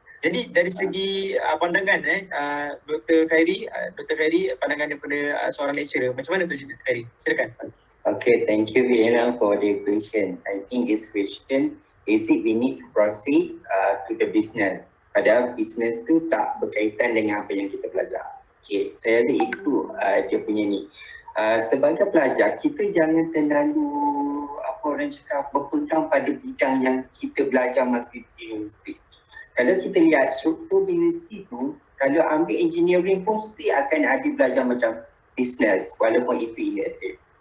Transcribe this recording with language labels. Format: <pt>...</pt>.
<ms>Jadi dari segi pandangan Dr. Khairi, pandangan daripada seorang lecturer, macam mana tu Dr. Khairi? Silakan.</ms> <en>Okay, thank you Vienna for the question. I think this question, is it we need to proceed to the business?</en> <ms>Padahal business tu tak berkaitan dengan apa yang kita belajar. Okay, saya rasa itu dia punya ni. Sebagai pelajar, kita jangan terlalu orang cakap berpegang pada bidang yang kita belajar masa di universiti. Kalau kita lihat struktur di universiti tu, kalau ambil engineering pun mesti akan ada belajar macam business, walaupun itu elective.</ms>